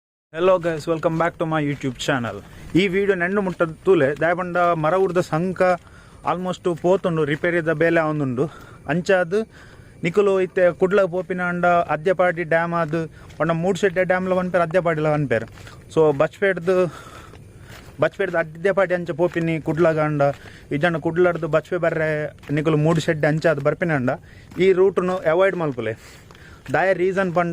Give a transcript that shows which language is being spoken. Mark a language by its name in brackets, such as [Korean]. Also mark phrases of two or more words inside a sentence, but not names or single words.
[English] Hello guys, welcome back to my YouTube channel. [Tulu] ಈ ವಿಡಿಯೋ ನೆಂಡು ಮುಟ್ಟದ ತೂಲೆ ದಾಯಪಂಡ ಮರ ಉರ್ದ ಸಂಕ ಆಲ್ಮೋಸ್ಟ್ ಪೋತುಂಡು ರಿಪೇರಿದ ಬೇಲೆ ಆವೊಂದುಂಡು ಅಂಚಾದು ನಿಕುಲು ಇತ್ತೆ ಕುಡ್ಲ ಪೋಪಿನ ಅಂಡ ಅದ್ಯಪಾಡಿ ಡ್ಯಾಮ್ ಅದು ಒಂಡ ಮೂಡ್ಶೆಡ್ಡೆ ಡ್ಯಾಮ್ಲ ಒನ್ಪೇರು ಅದ್ಯಪಾಡಿಲ ಒನ್ಪೇರು ಸೊ ಬಚ್ಪೇಡ್ದು ಅದ್ಯಪಾಡಿ ಅಂಚ ಪೋಪಿನಿ ಕುಡ್ಲಾಗ ಅಂಡ ಇಜಂಡ ಕುಡ್ಲಾಡ್ದು ಬಚ್ಪೆ ಬರ್ರೆ ನಿಕುಲು ಮೂಡ್ಶೆಡ್ಡೆ ಅಂಚ ಅದು ಬರ್ಪಿನ ಅಂಡ ಈ ರೂಟನ್ನು ಅವಾಯ್ಡ್ ಮಲ್ಪುಲೆ ದಾಯ ರೀಸನ್ ಪಂಡ